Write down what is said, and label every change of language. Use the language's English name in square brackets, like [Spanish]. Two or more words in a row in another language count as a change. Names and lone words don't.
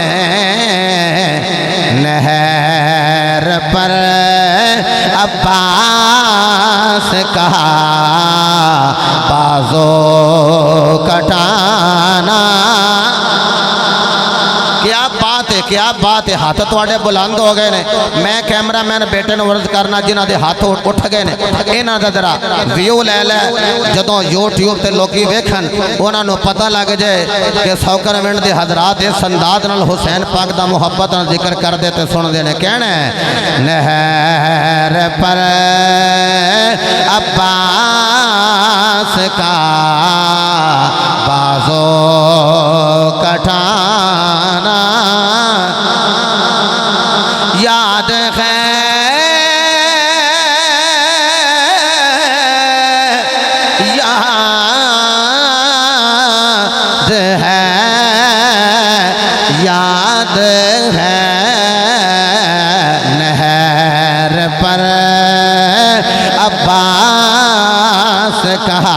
[Urdu] نہر پر عباس کا بازو کٹانا کیا بات ہے [Punjabi] ہاتھ توڑے بلند ہو گئے نے میں کیمرہ مین بیٹے نے ورد کرنا جنہ دے ہاتھ اٹھ گئے نے اینا دا ذرا ویو لے لے جدوں یوٹیوب تے لوگی ویکھن انہاں نو پتہ لگ جائے کہ سوکر ونڈ دے حضرات اس انداز نال حسین پاک دا محبت نال ذکر کر دے تے سن دے نے کہنا ہے [Urdu] نہر پر عباس کا بازو کٹانا یاد ہے یاد ہے نہر پر عباس کا